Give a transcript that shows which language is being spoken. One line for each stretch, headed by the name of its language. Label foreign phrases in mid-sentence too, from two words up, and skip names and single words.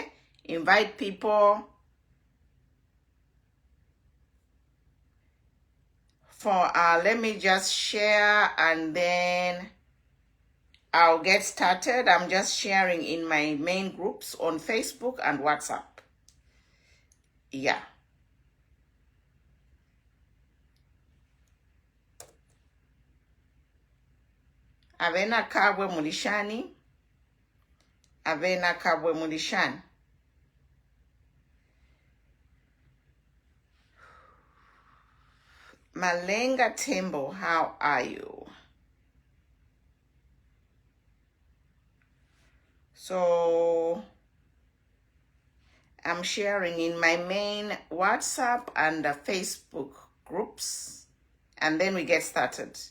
English: Invite people for let me just share and then I'll get started. I'm just sharing in my main groups on Facebook and WhatsApp. Yeah.
Bemba: Avena kabwe mulishani.
English: Malenga Tembo, how are you? So I'm sharing in my main WhatsApp and Facebook groups, and then we get started.